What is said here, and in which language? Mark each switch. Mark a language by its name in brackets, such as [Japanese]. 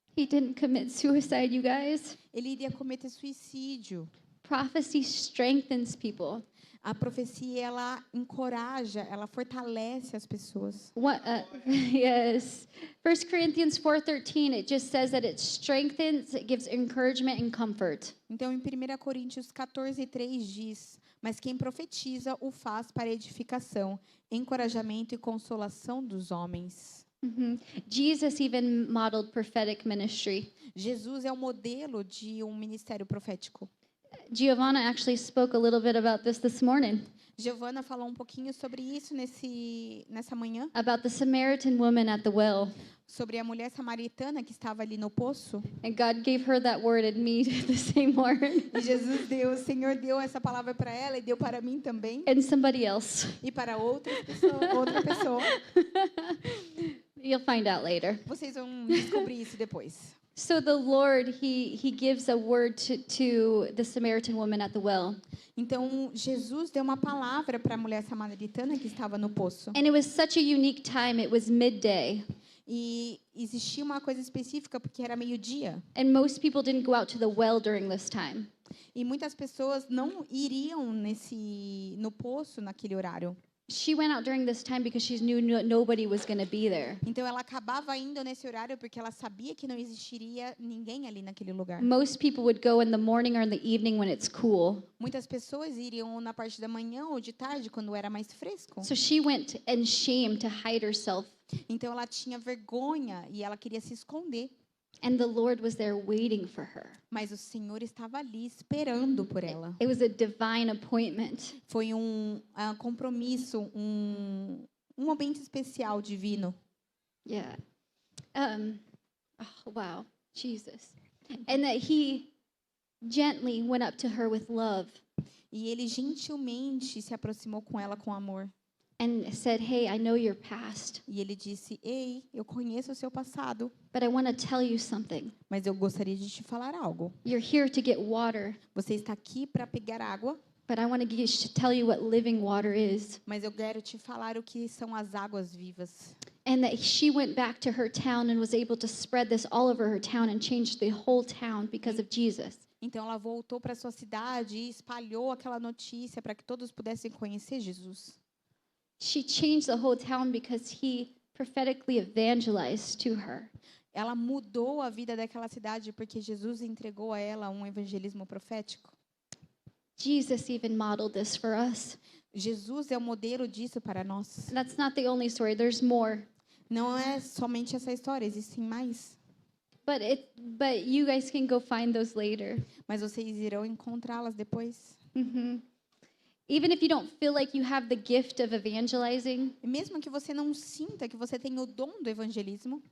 [English] He didn't commit suicide, you guys. [Portuguese] Ele iria cometer suicídio. [English] Prophecy strengthens people. [Portuguese] A profecia ela encoraja, ela fortalece as pessoas. [English] What, yes. 1 Corinthians 4:13, it just says that it strengthens, it gives encouragement and comfort. [Portuguese] Então, em 1 Coríntios 14:3 diz: mas quem profetiza o faz para edificação, encorajamento e consolação dos homens. [English] Jesus even modeled prophetic ministry. [Portuguese] Jesus é o modelo de um ministério profético. [English] Giovanna actually spoke a little bit about this morning, [Portuguese] Giovanna falou um pouquinho sobre isso nessa manhã, [English] about the Samaritan woman at the well. [Portuguese] sobre a mulher samaritana que estava ali no poço. [English] And God gave her that word and me the same word. [Portuguese] E Jesus deu, o Senhor deu essa palavra para ela e deu para mim também [English] And somebody else. [Portuguese] e para outra pessoa. [English] You'll find out later. [Portuguese] Vocês vão descobrir isso depois. [English] So the Lord, he gives a word to the Samaritan woman at the well. [Portuguese] Então, Jesus deu uma palavra para a mulher samaritana que estava no poço. [English] And it was such a unique time. It was midday. [Portuguese] E existia uma coisa específica porque era meio-dia. [English] And most people didn't go out to the well during this time. [Portuguese] E muitas pessoas não iriam no poço naquele horário. [English] She went out during this time because she knew nobody was going to be there. [Portuguese] Então ela acabava indo nesse horário porque ela sabia que não existiria ninguém ali naquele lugar. [English] Most people would go in the morning or in the evening when it's cool. [Portuguese] Muitas pessoas iriam na parte da manhã ou de tarde quando era mais fresco. [English] So she went in shame to hide herself. [Portuguese] Então ela tinha vergonha e ela queria se esconder. [English] And the Lord was there waiting for her. [Portuguese] Mas o Senhor estava ali esperando por ela. [English] It was a divine appointment. [Portuguese] Foi um compromisso, um momento especial divino. [English] Yeah. Oh, wow. Jesus. And that he gently went up to her with love [Portuguese] E ele gentilmente se aproximou com ela com amor. [English] and said, "Hey, I know your past, [Portuguese] E ele disse: ei, eu conheço o seu passado, [English] but I want to tell you something. [Portuguese] mas eu gostaria de te falar algo. [English] You're here to get water, [Portuguese] Você está aqui para pegar água, [English] but I want to tell you what living water is." [Portuguese] mas eu quero te falar o que são as águas vivas. [English] And that she went back to her town and was able to spread this all over her town and change the whole town because of Jesus. [Portuguese] Então ela voltou para sua cidade e espalhou aquela notícia para que todos pudessem conhecer Jesus. [English] She changed the whole town because he prophetically evangelized to her. [Portuguese] Ela mudou a vida daquela cidade porque Jesus entregou a ela um evangelismo profético. [English] Jesus even modeled this for us. [Portuguese] Jesus é o modelo disso para nós. [English] That's not the only story. There's more. [Portuguese] Não é somente essa história, existem mais. [English] But you guys can go find those later. [Portuguese] Mas vocês irão encontrá-las depois. [English] Even if you don't feel like you have the gift of evangelizing, [Portuguese] E mesmo que você não sinta que você tem o dom do evangelismo,